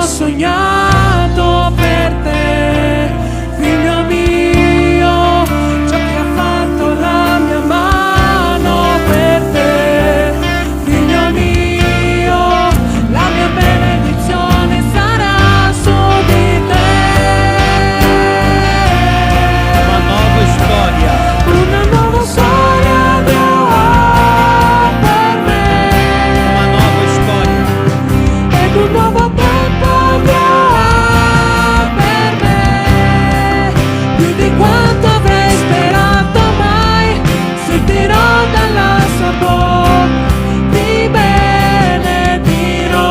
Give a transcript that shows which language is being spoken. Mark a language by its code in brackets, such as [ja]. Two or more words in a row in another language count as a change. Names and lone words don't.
[it] sognato per te, figlio mio, ciò che ha fatto la mia mano per te, figlio mio, la mia benedizione sarà su di te. [pt] Uma nova história. [it] Una nuova storia Dio ha per me. [pt] Uma nova história. [it] Ed un nuovo tempo Dio ha per me, più di quanto avrei sperato mai, sentirò dalla sua bocca, ti benedirò.